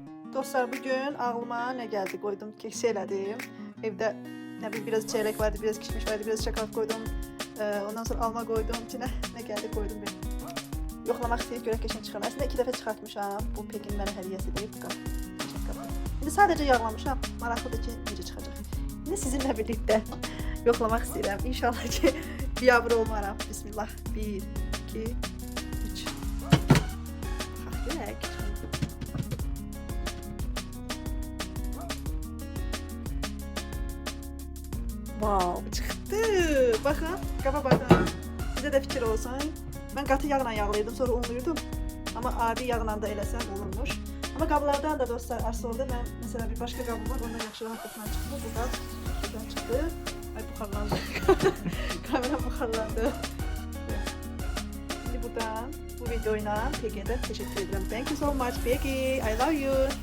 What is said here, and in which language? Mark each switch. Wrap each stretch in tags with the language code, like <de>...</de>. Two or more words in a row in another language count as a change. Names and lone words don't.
<tr>Dostlar, bugün ağlıma ne geldi koydum,</tr> <az>keks elədim.</az> <tr>Evdə ne bileyim biraz çeyrek vardı, biraz kişmiş vardı, biraz şakal koydum. Ondan sonra alma koydum. İçine ne geldi koydum bir.</tr> <az>Yoxlamaq istəyir, görək keçən çıxır. Əslində 2 dəfə çıxartmışam. Bu Pekin mənə hədiyyəsi deyib. İndi sadəcə yağlamışam. Maraqlıdır ki, necə çıxacaq. İndi sizinlə birlikdə yoxlamaq istəyirəm. İnşallah ki, biabır olmaram. Bismillah. 1, 2, 3. Bax, görək. Wow, çıxdı. Baxın, qaba baxın. Bizə də fikir olsun.</az> <tr>Ben katı yağla yağlayırdım, sonra unluyordum. Ama adi yağla da eləsəm olurmuş.</tr> <az>Ama qablardan da dostlar, aslında ben mesela bir başka qabım var, ondan yaxşı rahatlıqla çıxdı. Bu qab buradan çıxdı. Ay, buxarlandı. Kamera buxarlandı.</az> <tr>Şimdi buradan bu videoyla Pegi'ye de teşekkür ederim.</tr> <en>Thank you so much Peggy. I love you.</en>